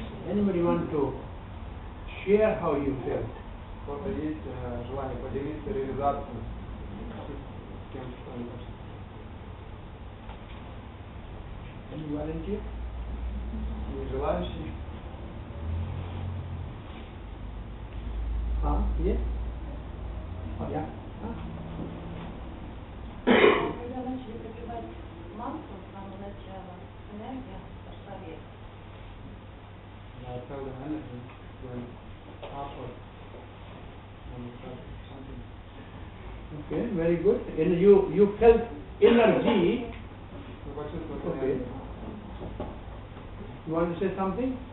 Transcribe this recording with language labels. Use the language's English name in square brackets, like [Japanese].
[English] Anybody want to share how you felt? [Russian] У кого-то есть желание поделиться реализацией с тем, что они почувствовали? [English] Any volunteer? [Russian] Есть желающие? [English] Yes? Oh, yeah. [Russian] Когда начали пропевать мантру с самого начала, энергия пошла вверх. [English] I felt the energy went upward when we started chanting. Okay, very good. And you felt energy. [Russian] Вы почувствовали [English] Okay. [Russian] энергию? [English] You want to say something?